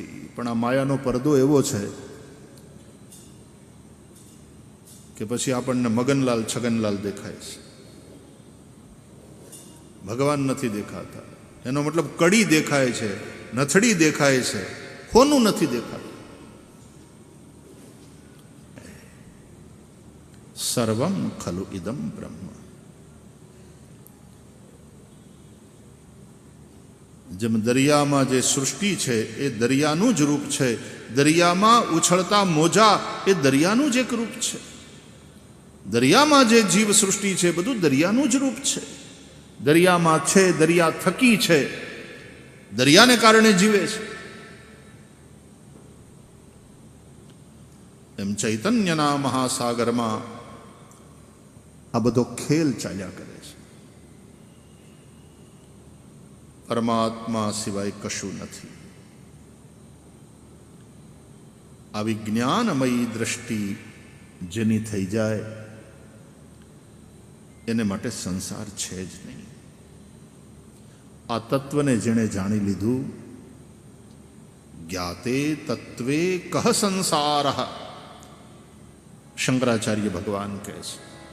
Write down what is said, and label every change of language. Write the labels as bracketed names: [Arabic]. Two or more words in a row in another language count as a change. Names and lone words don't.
[Gujarati] પણ આ માયાનો પરદો એવો છે કિ પછી આપણને મગનલાલ છગનલાલ દેખાય છે, ભગવાન નહીં દેખાતા। એનો મતલબ કડી દેખાય છે, નથડી દેખાય છે, હોનુ નહીં દેખાતા। [Sanskrit] सर्वं खलु इदं ब्रह्म। [Gujarati] જેમ દરિયા માં જે સૃષ્ટિ છે એ દરિયાનુ જ રૂપ છે। દરિયા માં ઉછળતા મોજા એ દરિયાનુ જ એક રૂપ છે। દરિયા માં જે જીવ સૃષ્ટિ છે બધું દરિયાનુ જ રૂપ છે। દરિયા માં છે, દરિયા થકી છે, દરિયા ને કારણે જીવે છે। એમ ચૈતન્યના મહાસાગર માં આ બધો ખેલ ચાલ્યા કરે છે। પરમાત્મા સિવાય કશું નથી। આવી જ્ઞાનમયી દૃષ્ટિ જેની થઈ જાય એને માટે સંસાર છે જ નહીં। આ તત્વ ને જેને જાણી લીધુ, [Sanskrit] ज्ञाते तत्वे कह संसारः, [Gujarati] શંકરાચાર્ય ભગવાન કહે છે।